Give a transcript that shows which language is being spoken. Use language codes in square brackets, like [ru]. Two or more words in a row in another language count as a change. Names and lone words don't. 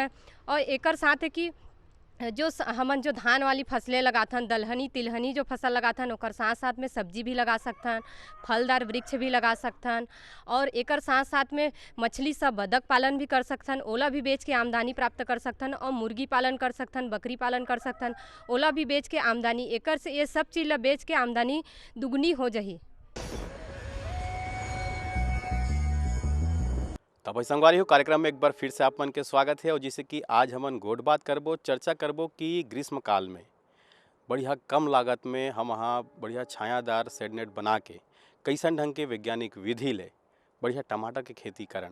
[hne] और एकर साथ है कि हमन जो धान वाली फसलें लगाथन, दलहनी तिलहनी जो फसल लगाथन, ओकर साथ साथ में सब्जी भी लगा सकथन, फलदार वृक्ष भी लगा सकथन। और एकर साथ साथ में मछली सब बतख पालन भी कर सकथन, ओला भी बेच के आमदनी प्राप्त कर सकथन। और मुर्गी पालन कर सकथन, बकरी पालन कर सकथन, ओला भी बेच के आमदनी, एकर से ये सब चीज़ ला बेच के आमदनी दुगनी हो जाही। तो भाई संगवारी हो, कार्यक्रम में एक बार फिर से आप मन के स्वागत है। और जैसे कि आज हमन गोट बात करबो, चर्चा करबो कि ग्रीष्म काल में बढ़िया कम लागत में हम वहाँ बढ़िया छायादार शेड नेट बना के कैसन ढंग के वैज्ञानिक विधि ले बढ़िया टमाटर के खेती करन।